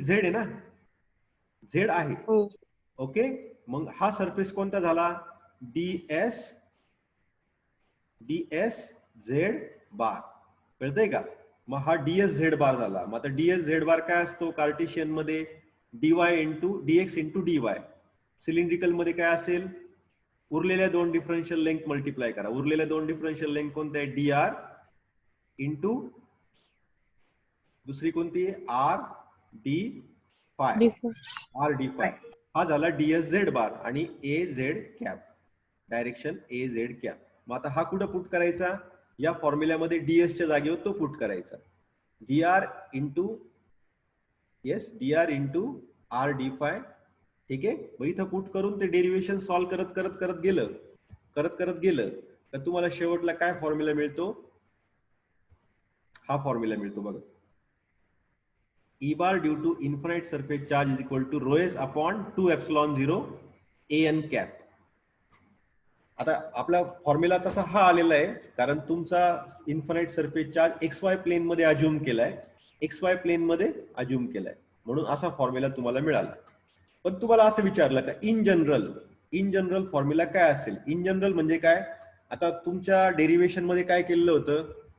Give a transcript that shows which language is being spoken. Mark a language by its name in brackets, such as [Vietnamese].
[Marathi] Z आहे ना? Z आहे. ओके. मग हा सरफेस कोणता झाला? DS Z bar. कळतंय का? मग हा डीएस झेड बार झाला. मग आता डीएस झेड बार काय असतो कार्टेशियन मध्ये? [English] D y into d x into d y. [Marathi] Cylindrical मध्ये काय असेल? उरलेल्या दोन डिफरन्शियल लेंथ मल्टिप्लाय करा. उरलेल्या दोन डिफरन्शियल लेंथ कोणत्या आहे? डी आर इंटू दुसरी कोणती आहे? R D five. R D five हा झाला डीएस झेड बार आणि A Z cap. Direction A Z cap. मग आता हा कुठं पुट करायचा? या फॉर्म्युल्यामध्ये डीएस च्या जागेवर तो पुट करायचा. D R into R D five. ठीक आहे. मग इथं पुट करून ते डेरिव्हेशन सॉल्व्ह करत गेलं तर तुम्हाला शेवटला काय फॉर्म्युला मिळतो? हा फॉर्म्युला मिळतो बघा. [English] E bar due to infinite surface charge is equal to rho s upon 2 epsilon 0 a n cap. [Marathi] आता आपला फॉर्म्युला तसा हा आलेला आहे कारण तुमचा infinite surface charge x y plane मध्ये अज्युम केलाय. म्हणून असा फॉर्म्युला तुम्हाला मिळाला. पण तुम्हाला असं विचारलं का in general in general formula काय असेल? इन जनरल म्हणजे काय? आता तुमच्या डेरिव्हेशन मध्ये काय केलेलं होतं?